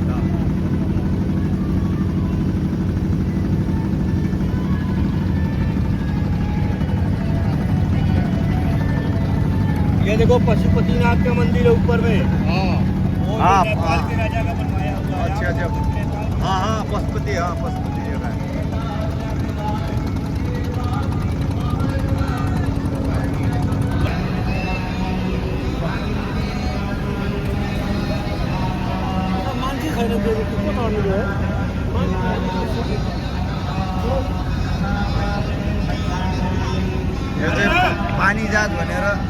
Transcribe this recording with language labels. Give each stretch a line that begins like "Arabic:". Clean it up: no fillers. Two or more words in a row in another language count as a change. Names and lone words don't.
Hindi: ये देखो पशुपतिनाथ का मंदिर है ऊपर में। वो हाँ, नेपाल हाँ। के राजा का बनवाया हुआ है। अच्छा अच्छा हाँ हाँ पशुपति, हाँ पशुपति जगह है।
Nepali: मान्छे छैन त्यो को चढ्नु है। यो चाहिँ पानी जहाज भनेर